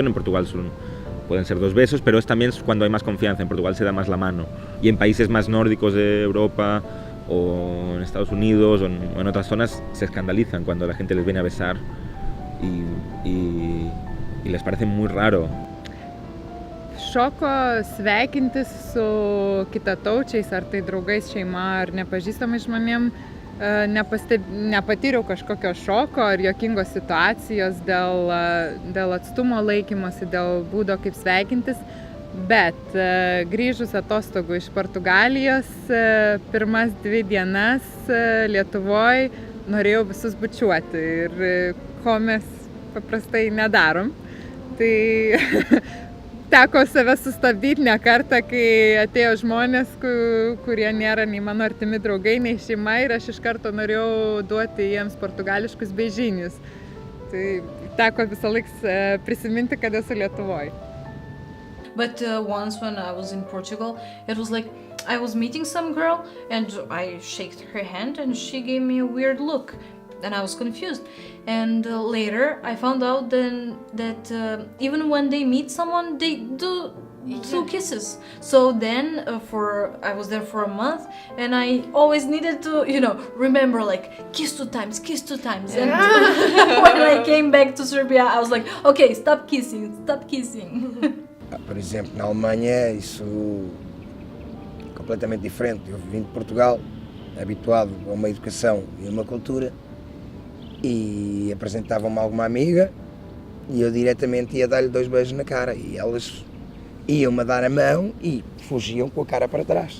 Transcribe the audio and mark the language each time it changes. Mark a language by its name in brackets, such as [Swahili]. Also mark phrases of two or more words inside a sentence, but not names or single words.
[Spanish] En Portugal pueden ser 2 besos, pero es también cuando hay más confianza. En Portugal se da más la mano. Y en países más nórdicos de Europa o en Estados Unidos o en otras zonas se escandalizan cuando la gente les viene a besar y les parece muy raro. [Lithuanian] Šoko sveikintis su kitataučiais, ar tai draugais, šeima, ar nepažįstamais žmonėm, nepatyriau kažkokio šoko ar juokingos situacijos dėl atstumo laikymosi, dėl būdo kaip sveikintis, bet grįžus atostogų iš Portugalijos, pirmas 2 dienas Lietuvoje norėjau visus bučiuoti ir ko mes paprastai nedarom. Tai teko save sustabdyti ne kartą, kai atėjo žmonės, kurie nėra nei mano artimi draugai, nei šeima, ir aš iš karto norėjau duoti jiems portugališkus beižinius. Tai teko visą laiką prisiminti, kad esu Lietuvoje. [English] But once when I was in Portugal, it was like I was meeting some girl and I shook her hand and she gave me a weird look. And I was confused. And later I found out then that even when they meet someone, they do 2 kisses. So then I was there for a month and I always needed to, remember like kiss 2 times. And when I came back to Serbia, I was like, okay, stop kissing. [Portuguese] Por exemplo, na Alemanha isso é completamente diferente. Eu vim de Portugal, habituado a uma educação e a uma cultura, e apresentavam-me alguma amiga e eu diretamente ia dar-lhe 2 beijos na cara e elas iam-me dar a mão e fugiam com a cara para trás.